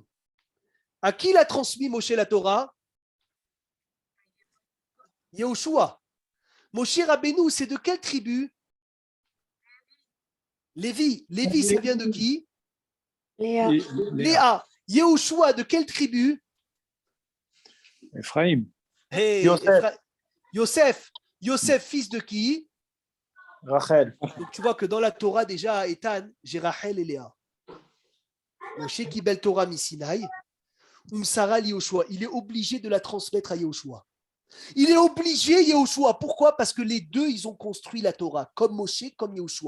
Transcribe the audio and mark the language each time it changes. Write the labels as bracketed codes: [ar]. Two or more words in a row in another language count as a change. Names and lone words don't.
[fr] À qui l'a transmis Moshe la Torah? Yehoshua. Moshe Rabbeinu, c'est de quelle tribu? Lévi. Lévi, ça vient de qui? Léa. Léa. Yehoshua, de quelle tribu? Ephraim. Hey, Yosef. Yosef. Yosef, fils de qui? Rachel. Donc tu vois que dans la Torah, déjà, à Ethan, j'ai Rachel et Léa. [he] משה קיבל תורה מסיני, סרה יהושע. [fr] Il est obligé de la transmettre à Yehoshua. Il est obligé, Yehoshua. Pourquoi? Parce que les deux, ils ont construit la Torah, comme Moshe, comme Yehoshua.